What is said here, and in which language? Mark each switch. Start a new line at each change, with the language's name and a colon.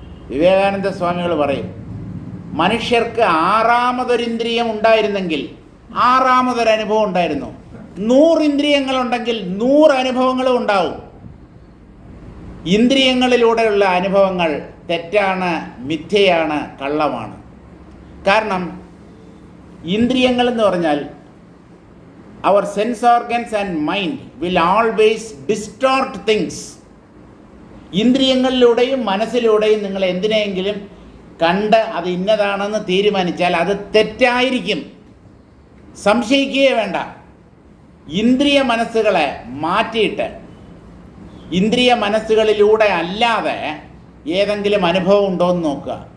Malayalam: വിവേകാനന്ദ സ്വാമികൾ പറയും, മനുഷ്യർക്ക് 6ാമതൊരു ഇന്ദ്രിയം ഉണ്ടായിരുന്നെങ്കിൽ 6ാമതൊരു അനുഭവം ഉണ്ടായിരുന്നു. 100 ഇന്ദ്രിയങ്ങളുണ്ടെങ്കിൽ 100 അനുഭവങ്ങളും ഉണ്ടാവും. ഇന്ദ്രിയങ്ങളിലൂടെയുള്ള അനുഭവങ്ങൾ തെറ്റാണ്, മിഥ്യയാണ്, കള്ളമാണ്. കാരണം ഇന്ദ്രിയങ്ങൾ എന്ന് പറഞ്ഞാൽ
English: our sense organs and mind will always distort things.
Malayalam: ഇന്ദ്രിയങ്ങളിലൂടെയും മനസ്സിലൂടെയും നിങ്ങൾ എന്തിനെങ്കിലും കണ്ട് അത് ഇന്നതാണെന്ന് തീരുമാനിച്ചാൽ അത് തെറ്റായിരിക്കും, സംശയിക്കുകയേ വേണ്ട. ഇന്ദ്രിയ മനസ്സുകളെ മാറ്റിയിട്ട് ഇന്ദ്രിയ മനസ്സുകളിലൂടെ അല്ലാതെ ഏതെങ്കിലും അനുഭവം ഉണ്ടോ എന്ന് നോക്കുക.